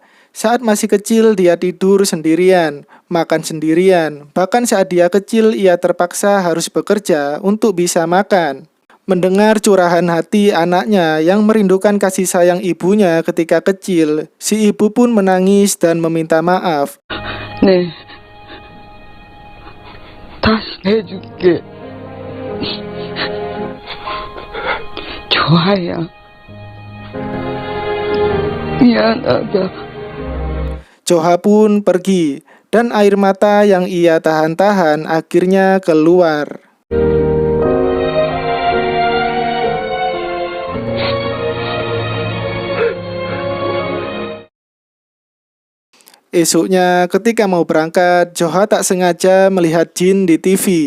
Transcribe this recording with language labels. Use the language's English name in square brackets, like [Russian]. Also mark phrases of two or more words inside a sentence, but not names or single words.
[Indonesian] Saat masih kecil dia tidur sendirian, makan sendirian. Bahkan saat dia kecil ia terpaksa harus bekerja untuk bisa makan. Mendengar curahan hati anaknya yang merindukan kasih sayang ibunya ketika kecil, si ibu pun menangis dan meminta maaf. [Korean] 네, 다시 해줄게. 좋아요. 미안하다. [Indonesian] Joha pun pergi, dan air mata yang ia tahan-tahan akhirnya keluar. Esoknya ketika mau berangkat, Joha tak sengaja melihat Jin di TV.